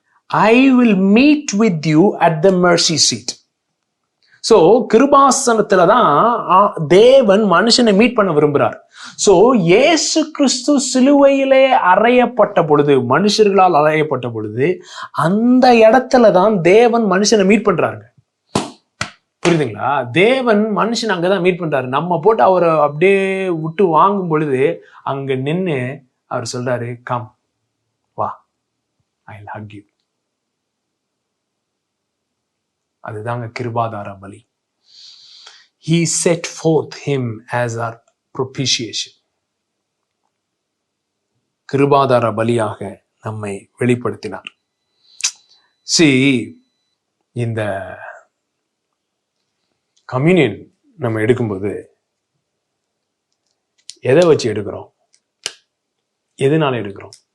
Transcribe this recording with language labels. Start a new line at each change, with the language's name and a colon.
English: I will meet with you at the mercy seat.
Tamil: So கிருபாசனத்துல தான் தேவன் மனுஷனை meet பண்ண விரும்புறார். சோ இயேசு கிறிஸ்து சிலுவையிலே அறையப்பட்ட பொழுது, மனுஷர்களால் அறையப்பட்ட பொழுது, அந்த இடத்துல தான் தேவன் மனுஷனை மீட் பண்றாருங்க. புரியுதுங்களா? தேவன் மனுஷன் அங்கதான் மீட் பண்றாரு. நம்ம போட்டு அவரை அப்படியே விட்டு வாங்கும் பொழுது அங்க நின்று அவர் சொல்றாரு, கம் வா,
English: I'll hug you.
Tamil: அதுதாங்க கிருபாதார பலி.
English: He set forth him as our propitiation.
Tamil: கிருபாதார பலியாக நம்மை வெளிப்படுத்தினார். இந்த கம்யூனியன் நம்ம எடுக்கும்போது எதை வச்சு எடுக்கிறோம்? எதனால எடுக்கிறோம்?